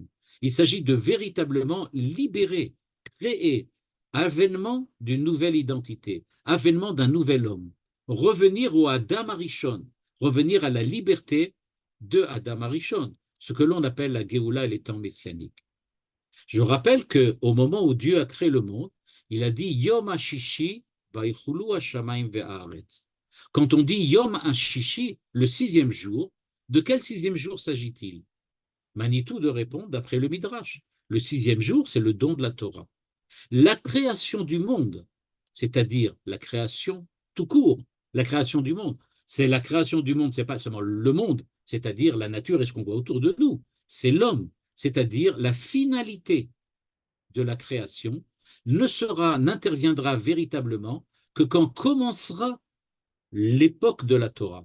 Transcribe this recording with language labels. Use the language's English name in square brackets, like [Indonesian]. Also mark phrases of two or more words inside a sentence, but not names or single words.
[French] Il s'agit de véritablement libérer, créer, avènement d'une nouvelle identité, avènement d'un nouvel homme, revenir au Adam Arishon, revenir à la liberté de Adam Arishon, ce que l'on appelle la Géoula et les temps messianiques. Je rappelle qu'au moment où Dieu a créé le monde, il a dit [Hebrew] יום השישי ויכולו השמים והארץ. [French] Quand on dit [Hebrew] יום השישי, [French] le 6e jour, de quel 6e jour s'agit-il? Manitou de répondre d'après le Midrash. Le 6e jour, c'est le don de la Torah. La création du monde, c'est-à-dire la création tout court, la création du monde, c'est la création du monde, c'est pas seulement le monde, c'est-à-dire la nature et ce qu'on voit autour de nous, c'est l'homme, c'est-à-dire la finalité de la création n'interviendra véritablement que quand commencera l'époque de la Torah.